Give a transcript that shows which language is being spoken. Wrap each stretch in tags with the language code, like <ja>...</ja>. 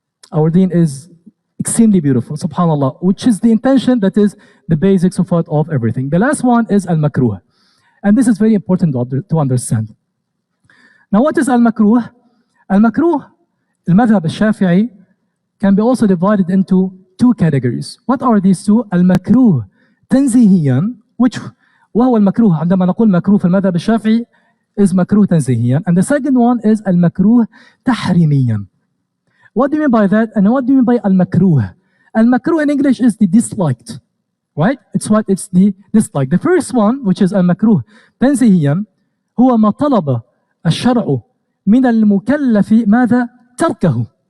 <en>Our deen is extremely beautiful, subhanAllah, which is the intention, that is the basics of everything. The last one is al-makruh. And this is very important to understand. Now what is al-makruh? Al-makruh, al-madhhab al-shafi'i, can be also divided into two categories. What are these two? Al-makruh tanzihiyan, which</en> <ar>وهو المكروه عندما نقول مكروه في المذهب الشافعي is مكروه تنزيهيا.</ar> <en>And the second one is المكروه تحريميا. What do you mean by that? And what do you mean by al-makruh? Al-makruh in English is the disliked, right? It's the dislike. The first one, which is al-makruh</en> <ar>تنزيهيا, هو ما طلب الشرع من المكلف ماذا؟ تركه.</ar>